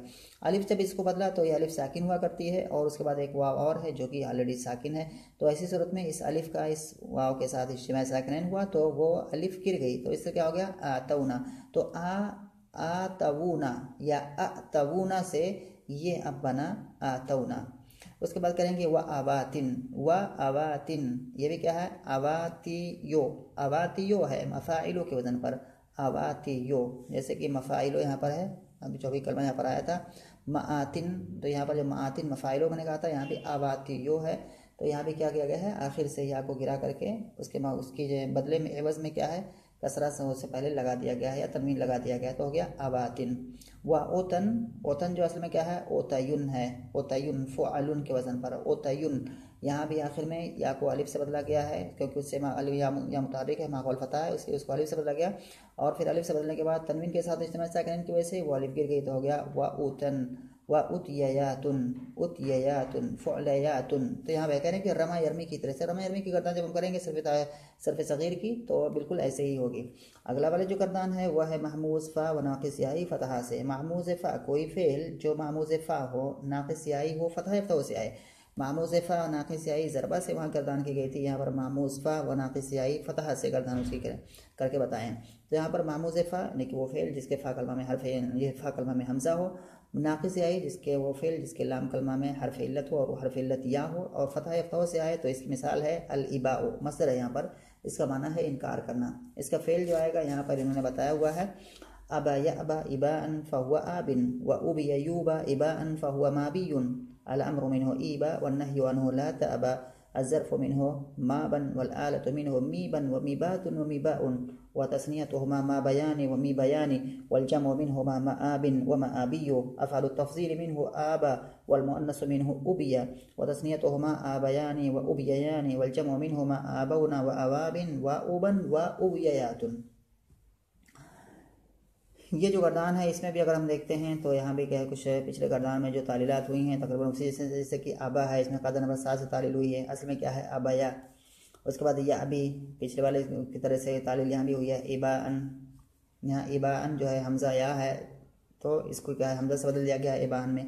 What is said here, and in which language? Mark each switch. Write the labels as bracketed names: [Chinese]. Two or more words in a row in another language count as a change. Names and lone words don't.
[Hindi] अलिफ जब इसको बदला तो ये अलिफ साकिन हुआ करती है और उसके बाद एक वाव और है जो कि ऑलरेडी साकिन है, तो ऐसी सूरत में इस अलिफ का इस वाव के साथ [Arabic] اجتماع ساكنين [Hindi] हुआ तो वो अलिफ गिर गई, तो इससे क्या हो गया आतौना। तो आतवूना या अतवूना से ये अब बना आतौना। उसके बाद करेंगे [Arabic] وآواتٍ، وآواتٍ, [Hindi] ये भी क्या है आवातियो, आवातियो है मफाइलो के वज़न पर, आवातियो, जैसे कि मफाइलो यहाँ पर है, अभी 24 कलमा यहाँ पर आया था मातिन, तो यहाँ पर जो मातिन मफाइलो मैंने कहा था यहाँ भी आवातियो है, तो यहाँ भी क्या किया गया है आखिर से या को गिरा करके उसकी जो बदले में एवज़ में क्या है कसरा से उससे पहले लगा दिया गया है या तनवीन लगा दिया गया है, तो हो गया आवातिन। व ओतन, ओतन जो असल में क्या है ओतयुन है, ओतयुन फ़ुअलुन के वज़न पर ओतयुन, यहाँ भी आखिर में या को अलिफ से बदला गया है क्योंकि उससे अलिफ या मुतारिक है माक़बल फतह है, उसके उसको अलिफ से बदला गया और फिर अलिफ से बदलने के बाद तनवीन के साथ इज्तिमा साकिनैन की वजह से वो अलिफ गिर गई, तो हो गया व उतन व उतयातुन, उतयातुन फ़ुअलयातुन। तो यहाँ वह कह रहे हैं कि [Arabic] رمى يرمي [Hindi] की तरह से, [Arabic] رمى يرمي [Hindi] की गर्दान जब हम करेंगे [Arabic] صرف صغير [Hindi] की तो बिल्कुल ऐसे ही होगी। अगला वाले जो गर्दान है वह है महमूज़ फ़ा व नाक़िस याई फ़तहा से। महमूज़ फ़ा, कोई फ़ेल जो महमूज़ फ़ा हो नाक़िस याई हो फ़तहा फ़तह से आए, मामूज़ फ़ा व नाक़िस याई ज़रबा से वहाँ गर्दान की गई थी, यहाँ पर मामूज़ फ़ा व नाक़िस याई फ़तह से गर्दान उसकी करके बताएं। तो यहाँ पर मामूज़ फ़ा यानी कि वो फ़ेल जिसके फ़ा कलमा में हर्फ, ये फ़ा कलमा में हमज़ा हो, नाक़िस याई जिसके वो फ़ेल जिसके लाम कलमा में हर्फ इल्लत हो और वो हर्फ इल्लत या हो, और फ़तह फ़तह से आए तो इसकी मिसाल है [Arabic] الإباء, [Hindi] मसदर है यहाँ पर, इसका माना है इनकार करना। इसका फ़ेल जो आएगा यहाँ पर इन्होंने बताया हुआ है [Arabic] أبى يأبى إباءً فهو آبٍ وأُبِيَ يُؤبى إباءً فهو مأبيٌّ, الأمر منه ائبَ والنهي عنه لا تأبَ، الظرف منه مأبًى والآلة منه ميبًى وميباةٌ وميباءٌ وتثنيتهما مأبيان وميبيان والجمع منهما مآبٍ ومآبيُّ، أفعل التفضيل منه آبى والمؤنث منه أُبيا وتثنيتهما آبيان وأُبييان والجمع منهما آبَون وأوابٍ وأُبًى وأُبيَيات. [Hindi] ये जो गर्दान है इसमें भी अगर हम देखते हैं तो यहाँ भी क्या है कुछ पिछले गर्दान में जो तालीलात हुई हैं तकरीबन उसी जैसे कि आबा है, इसमें कदर नंबर 7 से तालील हुई है, असल में क्या है अबाया। उसके बाद या अभी पिछले वाले की तरह से तालील यहाँ भी हुई है इबाअन, यहाँ इबाअन जो है हमज़ा या है तो इसको क्या है हमज़ा से बदल दिया गया है इबाअन में।